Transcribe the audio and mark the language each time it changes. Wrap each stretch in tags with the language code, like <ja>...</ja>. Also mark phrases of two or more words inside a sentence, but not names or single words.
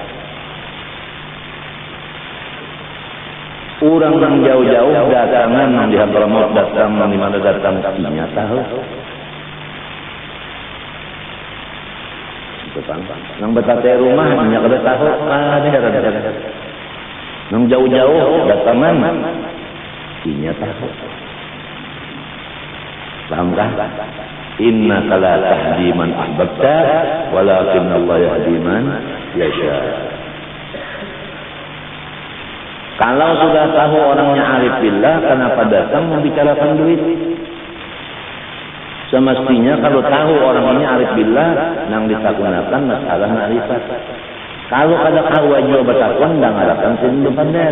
<bjn>Orang yang jauh-jauh datangan yang di Hadramaut datang, yang di mana datang, hanya tahu. Yang betate rumah hanya kada tahu, kada heran-heran. Yang jauh-jauh datangan, hanya tahu. Pahamkah?</bjn> <ar>إنك لا تهدي من أحببت ولكن الله يهدي من يشاء.</ar> <bjn>Kalau sudah tahu orangnya</bjn> <ar>عارف بالله,</ar> <bjn>kenapa datang membicarakan duit? Semestinya kalau tahu orangnya</bjn> <ar>عارف بالله,</ar> <bjn>nang ditakunakan masalah ma'rifat. Kalau ada kawan juga bertakwan, nang ngadakan sini pandai.</bjn>